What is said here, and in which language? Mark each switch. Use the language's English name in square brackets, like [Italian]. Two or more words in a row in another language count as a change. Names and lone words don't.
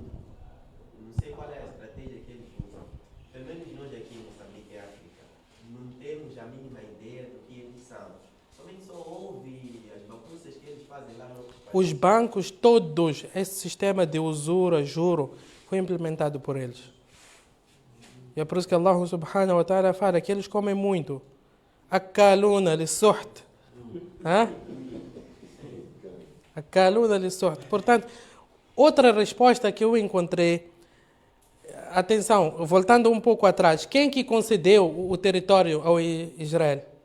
[Portuguese] Não sei qual é a estratégia que eles usam. Pelo menos nós aqui em Moçambique e África, não temos a mínima ideia do que eles são. Somente só ouve as bagunças que eles fazem lá no outro país. Os bancos todos, esse sistema de usura, juro, foi implementado por eles. E é por isso que [Arabic] الله سبحانه وتعالى [Portuguese] fala que eles comem muito. [Arabic] أكالون للسحت أكالون للسحت. [Portuguese] Portanto, outra resposta que eu encontrei, atenção, voltando um pouco atrás, quem que concedeu o território ao Israel?